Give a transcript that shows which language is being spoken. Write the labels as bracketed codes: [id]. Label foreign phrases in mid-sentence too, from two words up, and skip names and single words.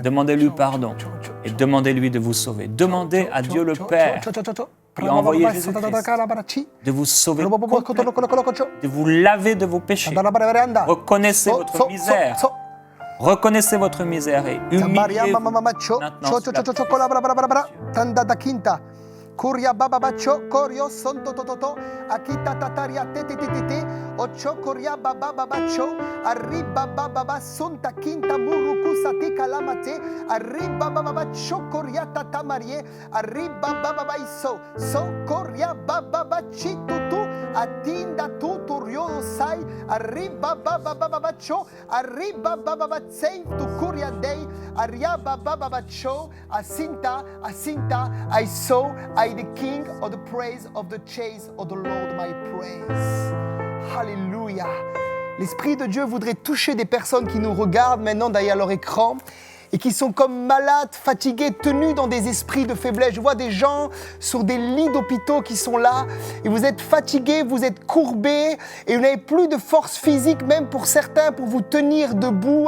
[fr] Demandez-lui pardon et demandez-lui de vous sauver. Demandez à Dieu le Père qui a envoyé Jésus-Christ de vous sauver complètement, de vous laver de vos péchés. Reconnaissez votre misère. Reconnaissez votre misère et humiliez-vous maintenant sous la puissance. Kuria baba bacho korio sonto toto akita tataria tete ocho koria baba bacho arriba baba sonta quinta muruku sati kalamate arriba baba chokoria tata marie arriba baba iso so koria baba bachi tutu atinda tuturio sai arriba baba bacho arriba baba tsei tu kuria dei arriba baba bacho asinta [en] I saw I the king of the praise of the chase of the Lord my praise. [fr] Hallelujah. L'Esprit de Dieu voudrait toucher des personnes qui nous regardent maintenant derrière leur écran et qui sont comme malades, fatigués, tenus dans des esprits de faiblesse. Je vois des gens sur des lits d'hôpitaux qui sont là et vous êtes fatigués, vous êtes courbés et vous n'avez plus de force physique, même pour certains, pour vous tenir debout.